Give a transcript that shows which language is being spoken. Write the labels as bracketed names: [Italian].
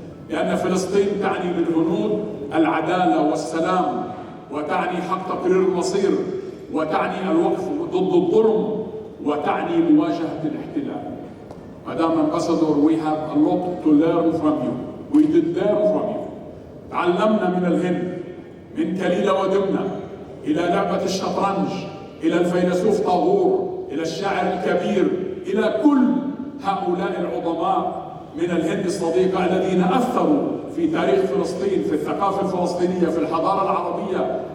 [Arabic] لأن فلسطين تعني للهنود العدالة والسلام، وتعني حق تقرير المصير، وتعني الوقف ضد الظلم، وتعني مواجهة الاحتلال. [English] Madam Ambassador, we have a lot to learn from you. We did learn from you. [Arabic] تعلمنا من الهند، من كليلة ودمنة إلى لعبة الشطرنج، إلى الفيلسوف طاغور، إلى الشاعر الكبير، إلى كل هؤلاء العظماء من الهند الصديقة الذين أثروا في تاريخ فلسطين، في الثقافة الفلسطينية، في الحضارة العربية.